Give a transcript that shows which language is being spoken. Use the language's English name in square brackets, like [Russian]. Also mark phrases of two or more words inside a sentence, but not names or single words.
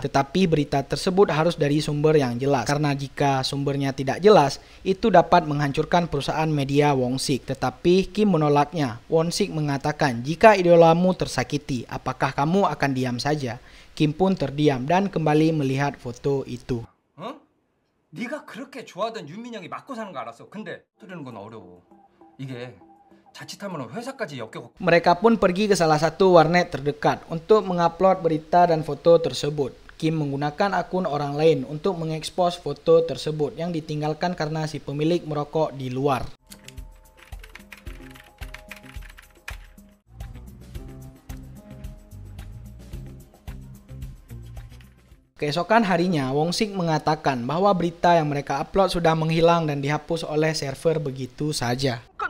[Indonesian] Tetapi berita tersebut harus dari sumber yang jelas karena jika sumbernya tidak jelas, itu dapat menghancurkan perusahaan media Won-sik. Tetapi Kim menolaknya. Won-sik mengatakan, jika idolamu tersakiti, apakah kamu akan diam saja? Kim pun terdiam dan kembali melihat foto itu. [Korean] 네가 그렇게 좋아하던 윤민영이 맞고 사는 거 알았어. 근데 들으는 건 어려워. 이게 자칫하면 회사까지 엮여. [Indonesian] Mereka pun pergi ke salah satu warnet terdekat untuk mengupload berita dan foto tersebut. Kim menggunakan akun orang lain untuk mengekspos foto tersebut yang ditinggalkan karena si pemilik merokok di luar. Keesokan harinya, Won-sik mengatakan bahwa berita yang mereka upload sudah menghilang dan dihapus oleh server begitu saja.